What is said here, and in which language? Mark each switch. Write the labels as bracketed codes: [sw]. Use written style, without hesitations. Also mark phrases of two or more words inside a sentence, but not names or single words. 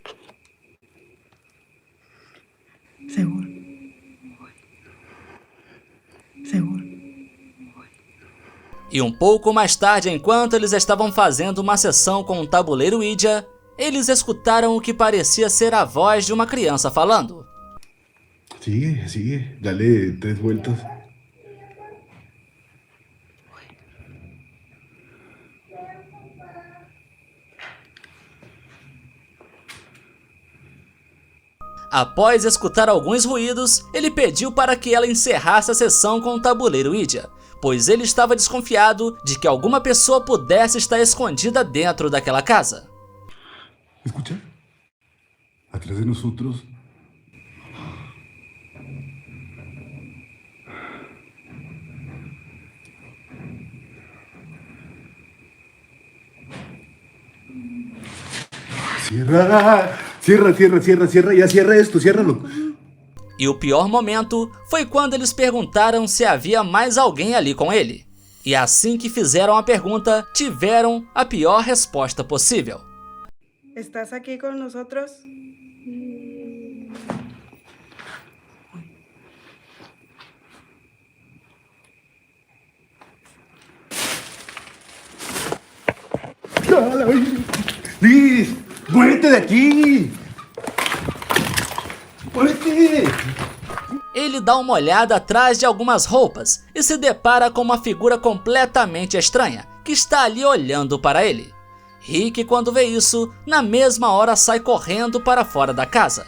[pt] Seguro. Seguro. E um pouco mais tarde, enquanto eles estavam fazendo uma sessão com um tabuleiro Ouija, eles escutaram o que parecia ser a voz de uma criança falando. [es] Sigue, sigue, dale 3 vueltas. [pt] Após escutar alguns ruídos, ele pediu para que ela encerrasse a sessão com o tabuleiro Ouija, pois ele estava desconfiado de que alguma pessoa pudesse estar escondida dentro daquela casa. [es] Escucha, atrás de nosotros. Cierra, cierra, cierra, cierra, cierra, ya cierra esto, ciérralo. [pt] E o pior momento foi quando eles perguntaram se havia mais alguém ali com ele. E assim que fizeram a pergunta, tiveram a pior resposta possível. [es] ¿Estás aquí con nosotros? Liz, muévete de aqui! Muévete! [pt] Ele dá uma olhada atrás de algumas roupas e se depara com uma figura completamente estranha que está ali olhando para ele. Rick, quando vê isso, na mesma hora sai correndo para fora da casa.